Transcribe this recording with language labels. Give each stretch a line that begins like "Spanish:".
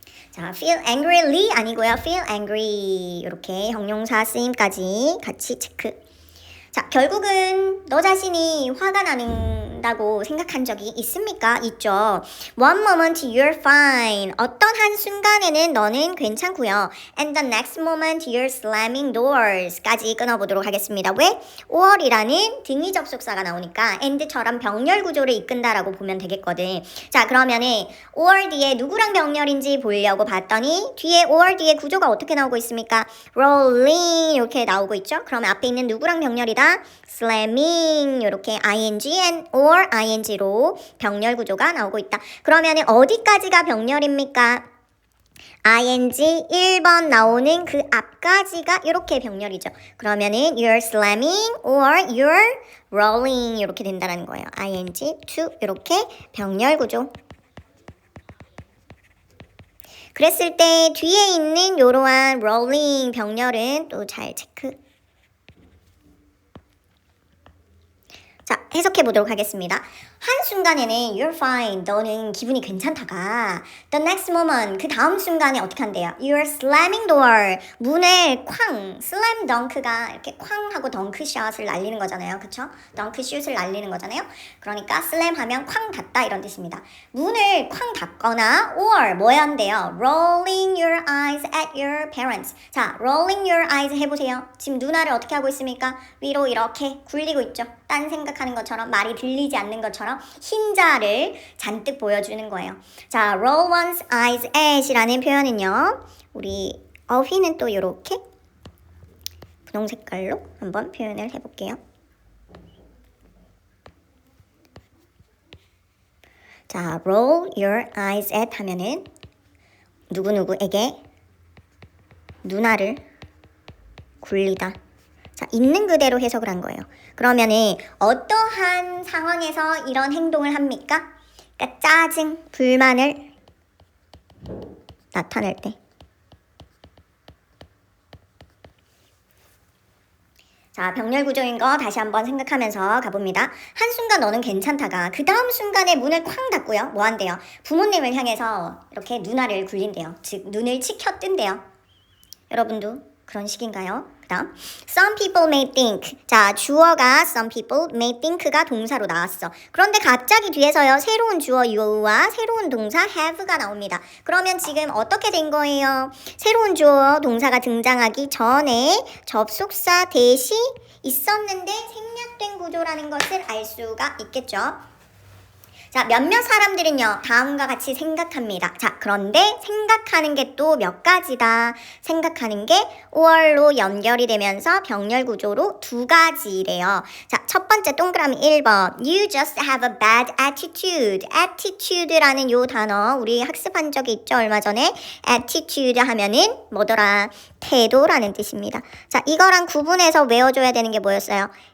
Korean: 자, feel angrily 아니고요. feel angry 이렇게 형용사 쓰임까지 같이 체크. 자, 결국은 너 자신이 화가 나는 된다고 생각한 적이 있습니까? 있죠.
English: One moment you're fine.
Korean: 어떤 한 순간에는 너는 괜찮고요.
English: And the next moment you're slamming doors까지
Korean: 끊어보도록 하겠습니다. 왜? or이라는 등위 접속사가 나오니까 and처럼 병렬 구조를 이끈다라고 보면 되겠거든. 자, 그러면은 or 뒤에 누구랑 병렬인지 보려고 봤더니 뒤에 or 뒤에 구조가 어떻게 나오고 있습니까? rolling 이렇게 나오고 있죠. 그러면 앞에 있는 누구랑 병렬이다? slamming 이렇게 ing and or ing로 병렬 구조가 나오고 있다. 그러면 어디까지가 병렬입니까? ing 1번 나오는 그 앞까지가 이렇게 병렬이죠. 그러면은
English: you're slamming or you're rolling
Korean: 이렇게 된다는 거예요. ing to 이렇게 병렬 구조. 그랬을 때 뒤에 있는 이러한 rolling 병렬은 또 잘 체크. 자, 해석해 보도록 하겠습니다. 한순간에는
English: you're fine,
Korean: 너는 기분이 괜찮다가
English: the next moment,
Korean: 그 다음 순간에 어떻게 한대요?
English: You're slamming door,
Korean: 문을 쾅, slam dunk가 이렇게 쾅 하고 덩크샷을 날리는 거잖아요. 그쵸? 덩크슛을 날리는 거잖아요. 그러니까 slam 하면 쾅 닫다 이런 뜻입니다. 문을 쾅 닫거나 or 뭐 해야 한대요?
English: Rolling your eyes at your parents. 자, rolling your eyes
Korean: 해보세요. 지금 눈알을 어떻게 하고 있습니까? 위로 이렇게 굴리고 있죠. 딴 생각하는 것처럼, 말이 들리지 않는 것처럼 흰자를 잔뜩 보여주는 거예요. 자, roll one's eyes at 이라는 표현은요. 우리 어휘는 또 이렇게 분홍 색깔로 한번 표현을 해볼게요. 자, roll your eyes at 하면은 누구누구에게 눈알을 굴리다. 자, 있는 그대로 해석을 한 거예요. 그러면은 어떠한 상황에서 이런 행동을 합니까? 그러니까 짜증, 불만을 나타낼 때. 자, 병렬 구조인 거 다시 한번 생각하면서 가봅니다. 한순간 너는 괜찮다가 그 다음 순간에 문을 쾅 닫고요. 뭐 한대요? 부모님을 향해서 이렇게 눈알을 굴린대요. 즉, 눈을 치켜 뜬대요. 여러분도 그런 식인가요? 그 다음
English: some people may think.
Korean: 자, 주어가 some people may think가 동사로 나왔어. 그런데 갑자기 뒤에서요 새로운 주어 you와 새로운 동사 have가 나옵니다. 그러면 지금 어떻게 된 거예요? 새로운 주어 동사가 등장하기 전에 접속사 대시 있었는데 생략된 구조라는 것을 알 수가 있겠죠. 자, 몇몇 사람들은요 다음과 같이 생각합니다. 자, 그런데 생각하는 게 또 몇 가지다. 생각하는 게 or로 연결이 되면서 병렬 구조로 두 가지래요. 자, 첫 번째 동그라미 1번
English: You just have a bad attitude.
Korean: attitude라는 요 단어 우리 학습한 적이 있죠, 얼마 전에. attitude 하면은 뭐더라? 태도라는 뜻입니다. 자, 이거랑 구분해서 외워줘야 되는 게 뭐였어요?